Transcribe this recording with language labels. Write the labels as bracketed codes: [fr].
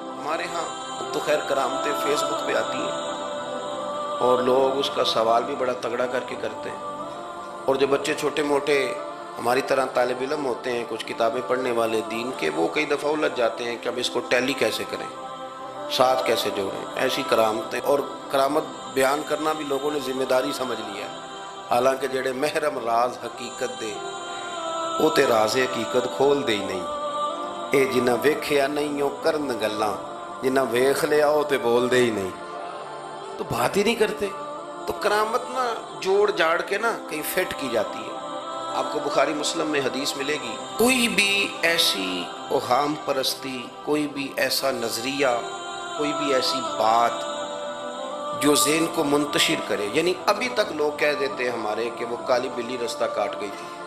[ur] ہمارے ہاں تو خیر کرامتیں فیس بک پہ آتی ہیں اور لوگ اس کا سوال بھی بڑا تگڑا کر کے کرتے ہیں. اور جو بچے چھوٹے موٹے ہماری طرح طالب علم ہوتے ہیں، کچھ کتابیں پڑھنے والے دین کے، وہ کئی دفعہ الجھ جاتے ہیں کہ اب اس کو ٹیلی کیسے کریں، ساتھ کیسے جوڑیں. ایسی کرامتیں اور کرامت بیان کرنا بھی لوگوں نے ذمہ داری سمجھ لیا ہے. [pa] حالانکہ جڑے محرم راز حقیقت دے وہ تے راز حقیقت کھول دے ہی نہیں. اے جنہ ویکھیا نہیں او کرن گلاں، جنہ ویکھ لیا او تے بول دے ہی نہیں، [ur] تو بات ہی نہیں کرتے. تو کرامت نا جوڑ جاڑ کے نا کہیں فٹ کی جاتی ہے. آپ کو بخاری مسلم میں حدیث ملے گی، کوئی بھی ایسی اوہام پرستی، کوئی بھی ایسا نظریہ، کوئی بھی ایسی بات جو ذہن کو منتشر کرے، یعنی ابھی تک لوگ کہہ دیتے ہیں ہمارے کہ وہ کالی بلی رستہ کاٹ گئی تھی.